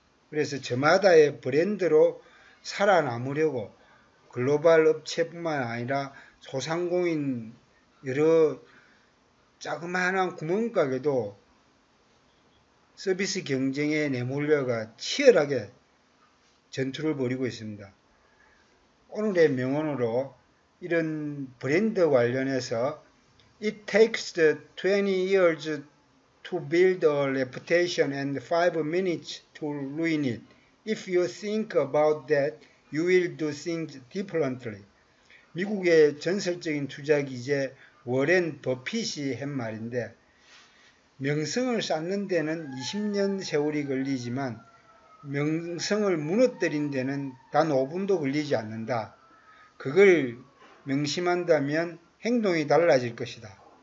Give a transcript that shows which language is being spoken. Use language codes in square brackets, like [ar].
[ko] 그래서 저마다의 브랜드로 살아남으려고 글로벌 업체뿐만 아니라 소상공인 여러 자그마한 구멍가게도 서비스 경쟁에 내몰려가 치열하게 전투를 벌이고 있습니다. 오늘의 명언으로 이런 브랜드 관련해서 [en] It takes 20 years to build a reputation and 5 minutes to ruin it. If you think about that, you will do things differently. [ko] 미국의 전설적인 투자기재 워렌 버핏이 한 말인데, 명성을 쌓는 데는 20년 세월이 걸리지만 명성을 무너뜨린 데는 단 5분도 걸리지 않는다. 그걸 명심한다면 행동이 달라질 것이다.